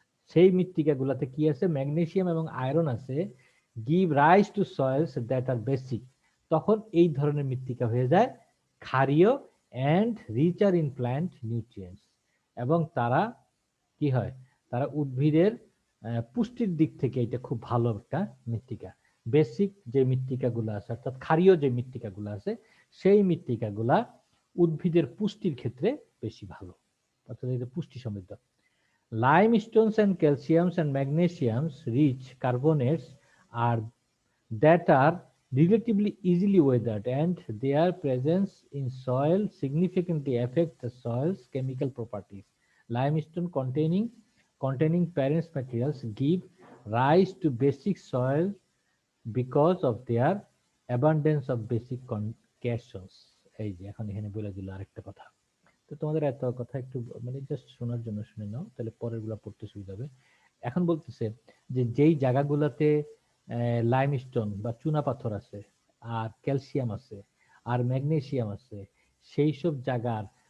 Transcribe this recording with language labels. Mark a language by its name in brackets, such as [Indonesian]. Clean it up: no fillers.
[Bangla] সেই মৃত্তিকাগুলোতে কি আছে, ম্যাগনেসিয়াম এবং আয়রন আছে, [English] give rise to soils that are basic, [Bangla] তখন এই ধরনের মৃত্তিকা হয়ে যায় ক্ষারীয় [English] and richer in plant nutrients, [Bangla] এবং তারা কি হয়, তারা উদ্ভিদের পুষ্টির দিক থেকে এটা খুব ভালো একটা মৃত্তিকা। বেসিক যে মৃত্তিকাগুলো আছে অর্থাৎ ক্ষারীয় যে মৃত্তিকাগুলো আছে সেই মৃত্তিকাগুলা উদ্ভিদের পুষ্টির ক্ষেত্রে বেশি ভালো, অর্থাৎ এটা পুষ্টি সমৃদ্ধ। [English] Limestones and calciums and magnesiums rich carbonates are that are relatively easily weathered, and their presence in soil significantly affect the soil's chemical properties. Limestone containing parent materials give rise to basic soil because of their abundance of basic cations. [Bangla] এই যে এখন এখানে বলে দিল আরেকটা কথা, তো তোমাদের এত কথা একটু মানে জাস্ট শোনার জন্য শুনে নাও, তাহলে পরের গুলা পড়তে সুবিধা হবে। এখন বলতেছে যে যেই জায়গাগুলোতে লাইমস্টোন বা চুনা পাথর আছে, আর ক্যালসিয়াম আছে, আর ম্যাগনেসিয়াম আছে, সেই সব জায়গার